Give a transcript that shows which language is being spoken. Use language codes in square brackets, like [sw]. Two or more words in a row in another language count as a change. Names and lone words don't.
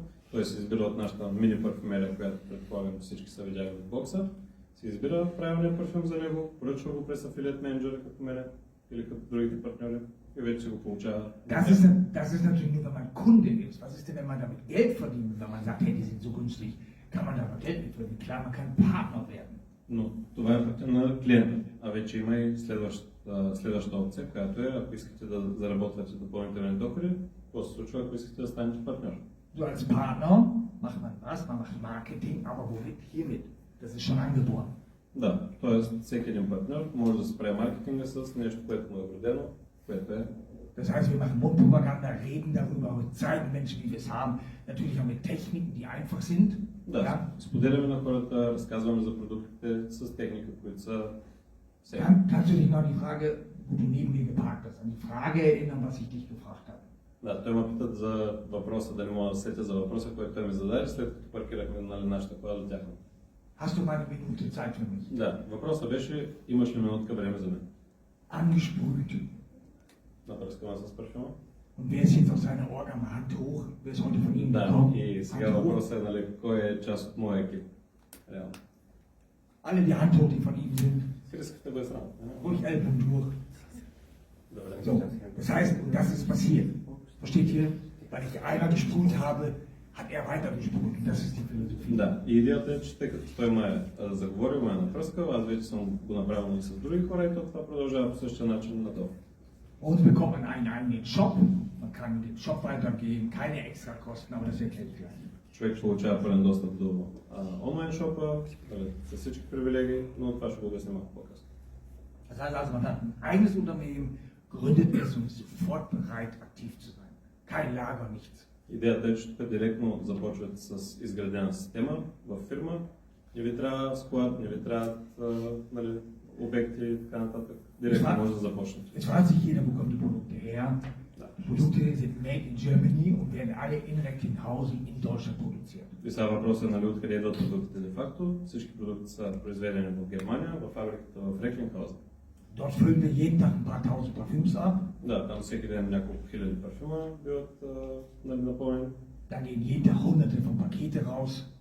[bg] Той се избира от нашата мини парфюмерия, която предполагам всички са видяли в бокса. Се избира правилния парфюм за него, поръчва го през афилиет менеджера като мене или като другите партньори и вече се го получава. [de] Das ist natürlich nur, wenn man Kunde ist. Was ist denn, wenn man damit Geld verdient, wenn man sagt, hey, die sind so günstig, kann man da aber Geld mit verdienen? Klar, man kann Partner werden. [bg] Но това е пътя на клиента. А вече има и следваща опция, която е, ако искате да заработвате допълнителни доходи, какво се случва, ако искате да станете партньор? [de] So als Partner macht man was? Man macht Marketing, aber womit? Hiermit. Das ist schon angeboren. [bg] Да, т.е. всеки един партньор може да се прави маркетинга с нещо, което му е вродено, което е. [de] Das heißt, wir machen Mundpropaganda, reden darüber, zeigen Menschen, wie wir es haben. Natürlich auch mit Techniken, die einfach sind. [bg] Да, [de] Ja? [bg] споделяме на хората, разказваме за продуктите с техника, които са все. [de] Kannst du dich noch an die Frage, wo du neben mir geparkt hast, an die Frage erinnern, was ich dich gefragt habe? [bg] Да, той ме питат за въпроса, дали мога да сетя за въпроса, който той ми зададе, след като паркирахме нашата кола до тяхната. [de] Hast du mal eine Minute Zeit für mich? [bg] Да, въпросът беше, имаш ли минутка време за мен? [de] Angesprüht. [bg] Напръскаме с парфюма. [de] Und wer ist jetzt auf seiner Orga mal Hand hoch? Wer ist heute von Ihnen [bg] Да, [de] gekommen? [bg] и сега [de] Hand hoch. [bg] въпросът е, нали, кой е част от моя екип? Реално. [de] Alle die Hand hoch, die von Ihnen sind. [bg] Искате да е срам. [de] Ruhig Ellbogen durch. [bg] Добре. [de] So, das heißt, das ist passiert. Versteht ihr? Weil ich einmal gesprüht habe, hat er weiter gesprüht. Und das ist die Philosophie. [bg] Да, и идеята е, че тъй като той ме е заговорил, ме е напръскал, аз вече съм го направил и с други хора и това продължава по същия начин надолу. [de] Bei uns bekommt man einen eigenen Shop. Man kann den Shop weitergeben, keine extra Kosten, aber das erkläre ich gleich. [bg] Човек получава пълен достъп до онлайн шопа, с всички привилегии, но това ще го обясня малко по-късно. [de] Das heißt also, man hat ein eigenes Unternehmen, gründet es und ist sofort bereit, aktiv zu sein. Kein Lager, nichts. [bg] Идеята е, че тук директно започват с изградена система в фирма. Не ви трябва склад, не ви трябват нали, обекти и така нататък. Директно може да започнете. [de] Jetzt weiß sich jeder, wo kommen die Produkte her. Die Produkte sind [en] made in Germany [de] und werden alle in Recklinghausen in Deutschland produziert. [bg] И сега въпросът е, нали, откъде идват продуктите де-факто. Всички продукти са произведени в Германия, в фабриката в Реклинхаузен. [de] Dort füllen wir jeden Tag ein paar tausend Parfüms ab. [bg] Да, там всеки ден няколко хиляди парфюма биват нали, напълнени. [de] Da gehen jeden Tag hunderte von Pakete raus.